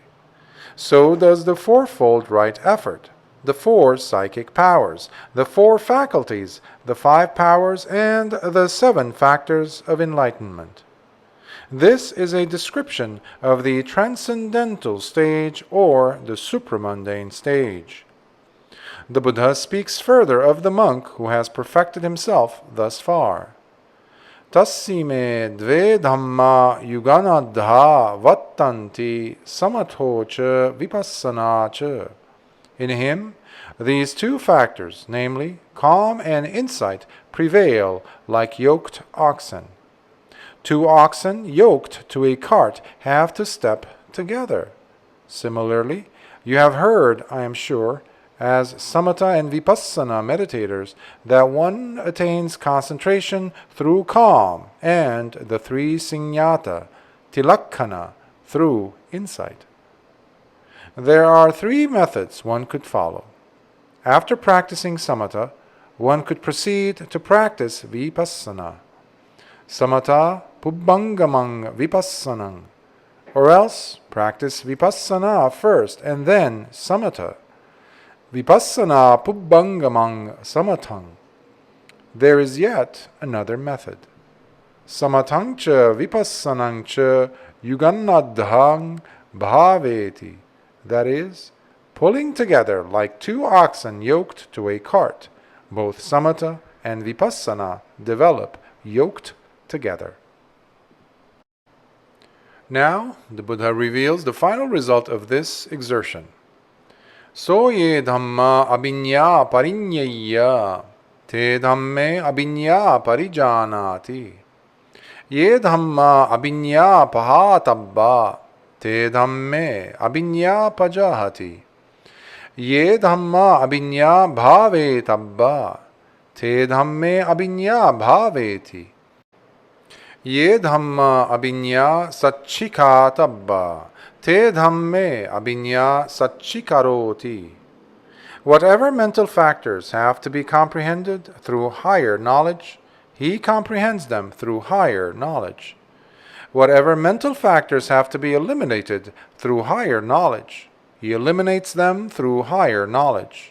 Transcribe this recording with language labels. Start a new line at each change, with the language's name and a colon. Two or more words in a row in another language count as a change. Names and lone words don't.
English: So does the fourfold right effort, the 4 psychic powers, the 4 faculties, the 5 powers, and the 7 factors of enlightenment. This is a description of the transcendental stage or the supramundane stage. The Buddha speaks further of the monk who has perfected himself thus far.
Pali: Tassime dve dhamma yuganadha vattanti samathocha vipassanacha.
English: In him, these 2 factors, namely calm and insight, prevail like yoked oxen. 2 oxen yoked to a cart have to step together. Similarly, you have heard, I am sure, as samatha and vipassana meditators, that one attains concentration through calm and the 3 siññāta, tilakkana, through insight. There are three methods one could follow. After practicing samatha, one could proceed to practice vipassana.
Pali: Samatha pubbāngamam vipassanam.
English: Or else, practice vipassana first and then samatha.
Pali: Vipassana pubbāngamam samatham.
English: There is yet another method.
Pali: Samatham ca vipassanam ca yugannadhang bhaveti.
English: That is, pulling together like two oxen yoked to a cart. Both samatha and vipassana develop yoked together. Now, the Buddha reveals the final result of this exertion.
Pali: So ye dhamma abhinya parinyaya, te dhamme abhinya parijanati. Ye dhamma abhinya pahatabba, te dhamme abhinya pajahati. Ye dhamma abhinya bhavetabba, te dhamme abhinya bhaveti. Ye dhamma abhinya satchikatabba, te dhamme abhinya satchikaroti.
English: Whatever mental factors have to be comprehended through higher knowledge, he comprehends them through higher knowledge. Whatever mental factors have to be eliminated through higher knowledge, he eliminates them through higher knowledge.